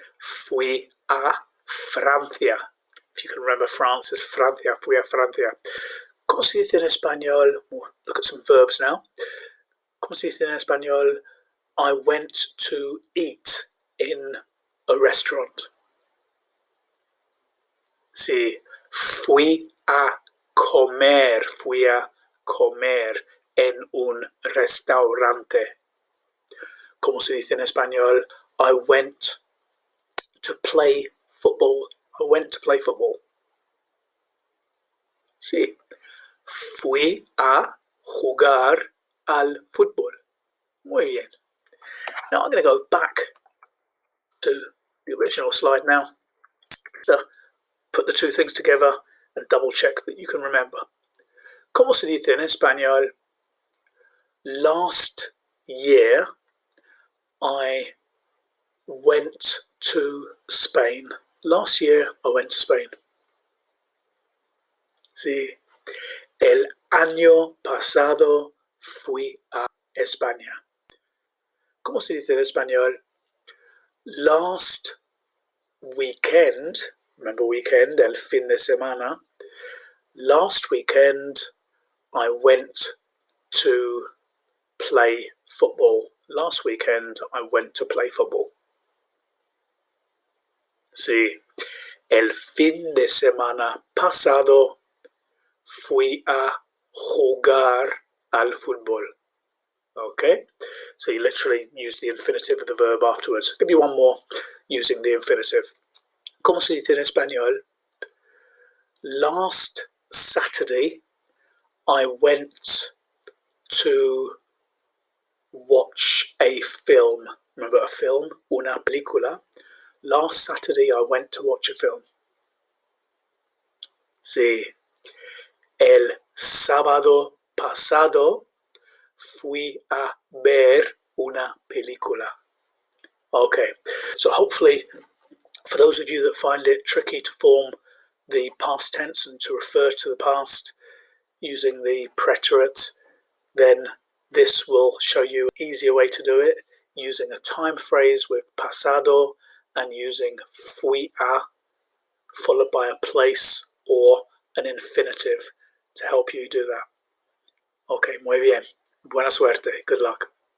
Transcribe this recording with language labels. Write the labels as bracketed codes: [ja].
[es] Fui a Francia. [en] If you can remember, France is Francia. Fui a Francia. [es] ¿Cómo se dice en español? [en] Look at some verbs now. [es] ¿Cómo se dice en español? [en] I went to eat in a restaurant. [es] Sí, fui a comer en un restaurante. ¿Cómo se dice en español? [en] I went to play football. I went to play football. [es] Sí, fui a jugar al fútbol. Muy bien. [en] Now I'm going to go back to the original slide now to put the two things together and double check that you can remember. [es] ¿Cómo se dice en español? [en] Last year I went to Spain. Last year I went to Spain. [es] Sí. El año pasado fui a España. ¿Cómo se dice en español? [en] Last weekend, remember weekend, [es] el fin de semana. [en] Last weekend I went to play football. Last weekend I went to play football. [es] Sí. El fin de semana pasado fui a jugar al fútbol. [en] Okay? So you literally use the infinitive of the verb afterwards. I'll give you one more using the infinitive. [es] ¿Cómo se dice en español? [en] Last Saturday I went to watch a film. Remember a film? [es] Una película. [en] Last Saturday I went to watch a film. [es] Sí. El sábado pasado fui a ver una película. [en] Okay, so hopefully for those of you that find it tricky to form the past tense and to refer to the past using the preterite, then this will show you an easier way to do it using a time phrase with pasado and using fui a followed by a place or an infinitive to help you do that. Okay, [es] muy bien. Buena suerte. [en] Good luck.